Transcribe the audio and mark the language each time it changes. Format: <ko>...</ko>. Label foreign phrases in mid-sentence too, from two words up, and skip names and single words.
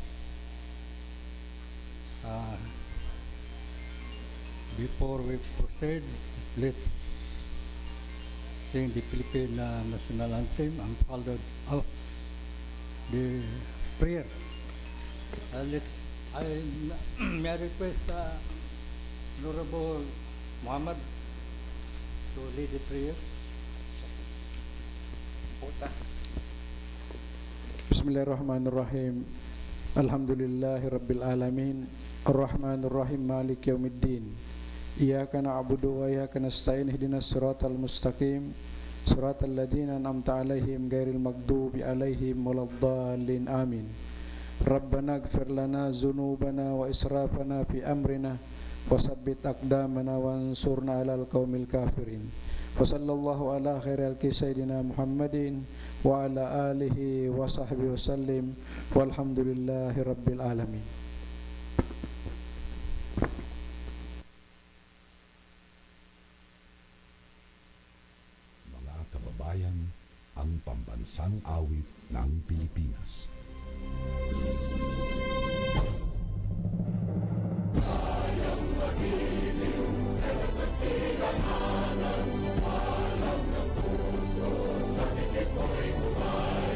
<en>Before we proceed, let's sing the Philippine national anthem and followed of the prayer. May I request Honorable Muhammad to lead the prayer.</en> <ar>بسم الله الرحمن الرحيم. الحمد لله رب العالمين. الرحمن الرحيم مالك يوم الدين. إياك نعبد وإياك نستعين. اهدنا الصراط المستقيم. صراط الذين أنعمت عليهم غير المغضوب عليهم ولا الضالين. Amin. ربنا اغفر لنا ذنوبنا وإسرافنا في أمرنا وثبت أقدامنا وانصرنا على القوم الكافرين. وصلى الله على خير سيدنا محمد وعلى آله وصحبه وسلم والحمد لله رب العالمين.</ar> <tl>Mga kababayan, ang pambansang awit ng Pilipinas. Kayang magiliw, kaya sa silanganan, alam ng puso, sa titik mo'y buhay.</tl>